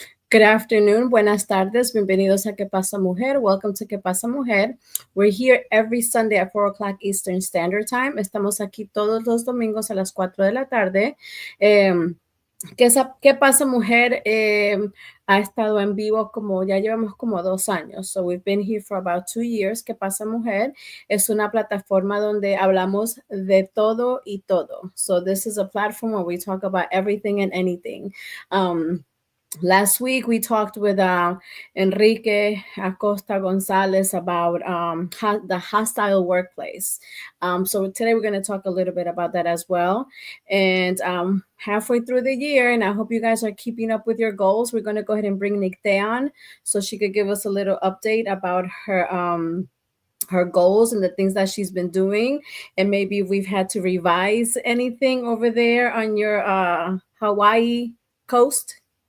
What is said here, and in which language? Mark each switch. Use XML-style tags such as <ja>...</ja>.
<en>Good afternoon,</en> <es>buenas tardes, bienvenidos a ¿Qué pasa, Mujer?</es> <en>Welcome to ¿Qué pasa, Mujer? We're here every Sunday at 4 o'clock Eastern Standard Time.</en> <es>Estamos aquí todos los domingos a las 4 de la tarde. ¿Qué pasa, Mujer? Ha estado en vivo ya llevamos como 2 años.</es> <en>So we've been here for about 2 years.</en> <es>¿Qué pasa, Mujer? Es una plataforma donde hablamos de todo y todo.</es> <en>So this is a platform where we talk about everything and anything. Last week, we talked with Enrique Acosta Gonzalez about the hostile workplace. So today we're going to talk a little bit about that as well. And halfway through the year, and I hope you guys are keeping up with your goals, we're going to go ahead and bring Nicte on so she could give us a little update about her goals and the things that she's been doing, and maybe if we've had to revise anything over there on your Hawaii coast.</en>